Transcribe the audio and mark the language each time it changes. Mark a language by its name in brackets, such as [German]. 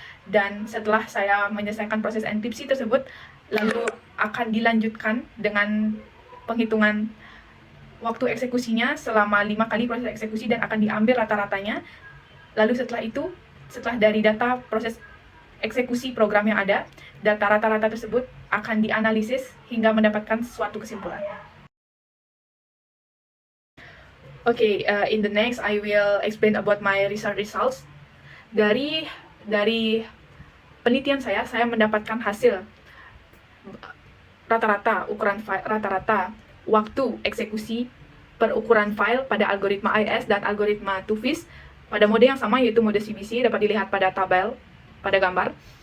[Indonesian] Dan setelah saya menyelesaikan proses enkripsi tersebut, lalu akan dilanjutkan dengan penghitungan waktu eksekusinya selama 5 kali proses eksekusi dan akan diambil rata-ratanya. Lalu setelah dari data proses eksekusi program yang ada, data rata-rata tersebut akan dianalisis hingga mendapatkan suatu kesimpulan. [English] Okay, in the next I will explain about my research results. [Indonesian] Dari penelitian saya mendapatkan hasil rata-rata waktu eksekusi per ukuran file pada algoritma IIS dan algoritma two-phase pada mode yang sama, yaitu mode CBC, dapat dilihat pada tabel, pada gambar.